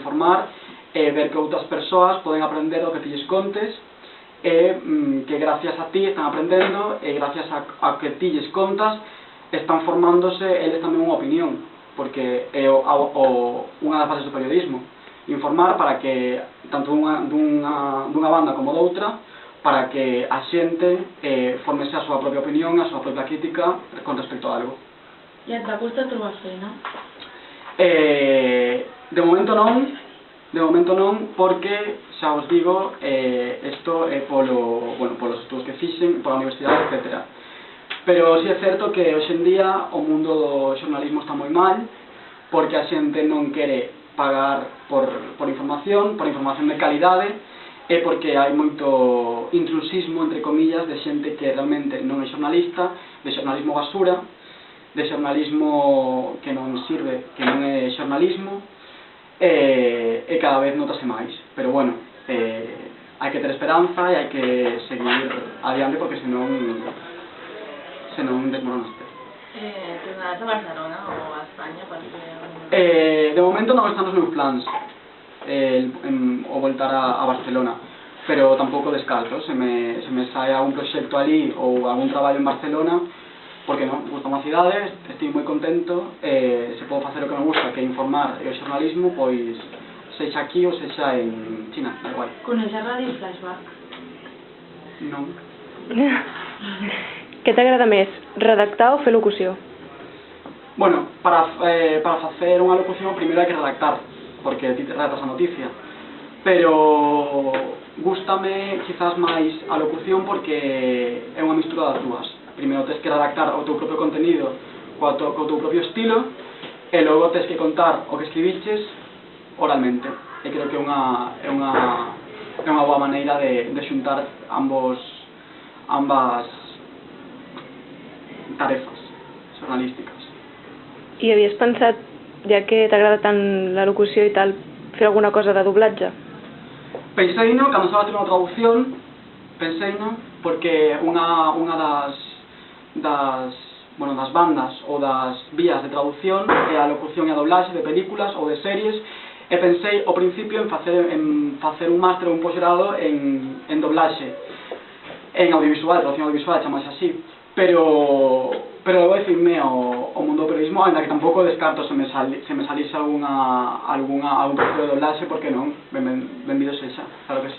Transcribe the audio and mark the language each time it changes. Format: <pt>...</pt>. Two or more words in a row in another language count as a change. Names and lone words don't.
<gl>informar, ver que outras persoas poden aprender o que ti lles contes, e que gracias a ti están aprendendo, e gracias a que ti lles contas están formándose eles tamén unha opinión, porque é unha das bases do periodismo, informar para que, tanto dunha banda como doutra, para que a xente formese a súa propia opinión, a súa propia crítica con respecto a algo.</gl> <ca>E et va costar trobar feina?</ca> <gl>De momento non, porque, xa vos digo, isto é polos estudos que fixen, pola universidade, etc. Pero si é certo que hoxe en día o mundo do xornalismo está moi mal, porque a xente non quere pagar por información de calidade, e porque hai moito intrusismo, entre comillas, de xente que realmente non é xornalista, de xornalismo basura, de xornalismo que non sirve, que non é xornalismo, e cada vez notase máis. Pero bueno, hai que ter esperanza e hai que seguir adiante, porque senón desmoronaste.</gl> <ca>Tornaràs a Barcelona o a Espanya?</ca> <gl>De momento non están nos meus plans o voltar a Barcelona, pero tampouco descarto, se me sae algún proxecto ali ou algún traballo en Barcelona, porque non, gusta unha cidade, estou moi contento, se podo facer o que me gusta, que é informar e o xornalismo, pois sexa aquí ou sexa en China, da igual.</gl> <ca>Coneixes Radio Flashback?</ca> <gl>Non.</gl> <ca>Què t'agrada més, redactar o fer locució?</ca> <gl>Bueno, para facer unha locución primeiro hai que redactar, porque ti te redactas a noticia, pero gústame quizás máis a locución porque é unha mistura das dúas. Primeiro tens que redactar o teu propio contenido co teu propio estilo, e logo tens que contar o que escribiches oralmente, e creo que é unha boa maneira de xuntar ambas tarefas jornalísticas.</gl> <ca>I havies pensat, ja que t'agrada tant la locució i tal, fer alguna cosa de doblatge?</ca> <gl>Penseino, cando estaba a ter unha traducción, porque unha das bandas ou das vías de traducción é a locución e a doblaxe de películas ou de series, e pensei ao principio en facer un máster ou un posgrado en doblaxe, en audiovisual, traducción audiovisual, chamase así, pero vou decirme ao mundo do periodismo, ainda que tampouco descarto se me salise algún proxecto de doblaxe, porque non, benvido sexa, claro que sí.</gl>